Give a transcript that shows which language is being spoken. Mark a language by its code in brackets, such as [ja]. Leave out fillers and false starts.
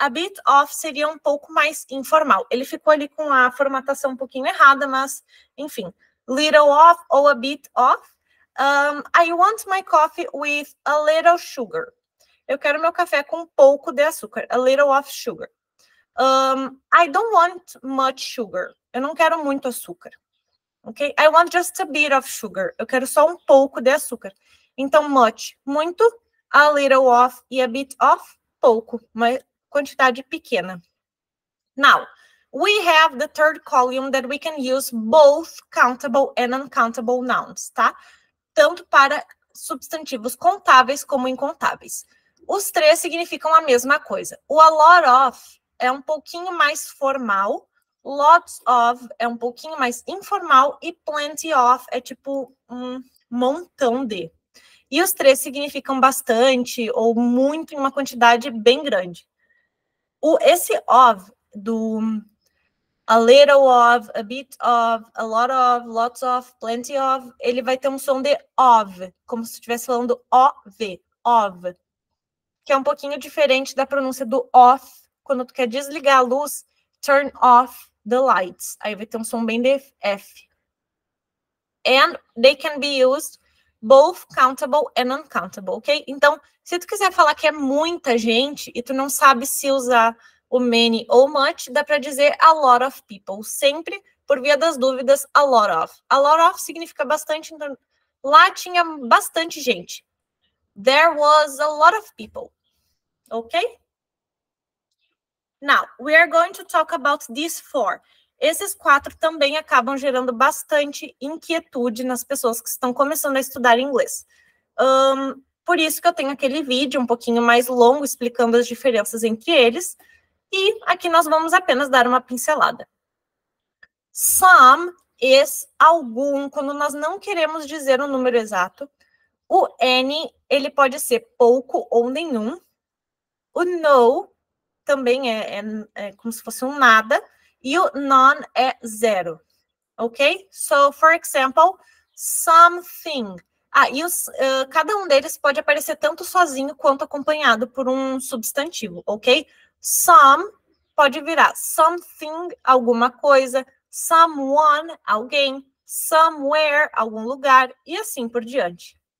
[pt] A bit of seria um pouco mais informal. Ele ficou ali com a formatação um pouquinho errada, mas, enfim. [en] Little of ou a bit of. I want my coffee with a little sugar. [pt] Eu quero meu café com um pouco de açúcar. [en] A little of sugar. I don't want much sugar. [pt] Eu não quero muito açúcar. [en] Ok? I want just a bit of sugar. [pt] Eu quero só um pouco de açúcar. Então, much, muito, a little of e a bit of, pouco, uma quantidade pequena. [en] Now, we have the third column that we can use both countable and uncountable nouns, tá? [pt] Tanto para substantivos contáveis como incontáveis. Os 3 significam a mesma coisa. O a lot of é um pouquinho mais formal, lots of é um pouquinho mais informal e plenty of é tipo um montão de. E os 3 significam bastante ou muito em uma quantidade bem grande. Esse of do a little of, a bit of, a lot of, lots of, plenty of, ele vai ter um som de of, como se estivesse falando of, que é um pouquinho diferente da pronúncia do off, quando tu quer desligar a luz, [en] turn off the lights. [pt] Aí vai ter um som bem de F. [en] And they can be used both countable and uncountable, ok? [pt] Então, se tu quiser falar que é muita gente e tu não sabe se usar o many ou much, dá para dizer [en] a lot of people. [pt] Sempre, por via das dúvidas, a lot of. A lot of significa bastante, então lá tinha bastante gente. [en] There was a lot of people. Ok? Now, we are going to talk about these 4. [pt] Esses 4 também acabam gerando bastante inquietude nas pessoas que estão começando a estudar inglês. Por isso que eu tenho aquele vídeo um pouquinho mais longo explicando as diferenças entre eles. E aqui nós vamos apenas dar uma pincelada. Some is algum, quando nós não queremos dizer um número exato. O any, ele pode ser pouco ou nenhum. O no também é como se fosse um nada. E o none é zero. Ok? [en] So, for example, something. [pt] Cada um deles pode aparecer tanto sozinho quanto acompanhado por um substantivo, ok? Some pode virar something, alguma coisa, someone, alguém, somewhere, algum lugar, e assim por diante.